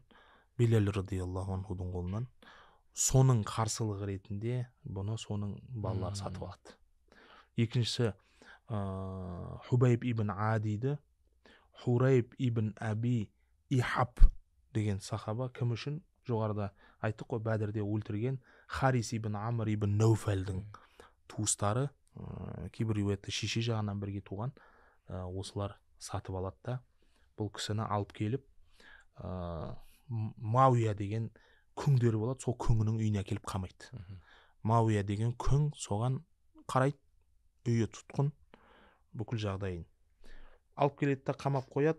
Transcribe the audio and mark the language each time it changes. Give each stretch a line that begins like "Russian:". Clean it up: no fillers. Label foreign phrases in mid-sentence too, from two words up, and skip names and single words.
Kazakh: Билал
Arabic: رضي الله عنه
Kazakh: қолынан. Соның қарсылығы ретінде бұны соның балалары сатып алады. Екіншісі Хубайб ибн Адиді Хурайб ибн Аби Ихаб деген сахаба, кім үшін? Жоғарыда айттық қой, Бәдірде өлтірген Харис ибн Амр ибн Науфәлдің туыстары, кейбір риуаятта шеше жағынан бірге туған, осылар сатып алады да бұл кісіні алып келіп Мауия деген күңдері болады, сол күңінің үйіне келіп қамайды. Мауия деген күң соған қарайды, үйі тұтқын, бүкіл жағдайын алып келеді да қамап қояды.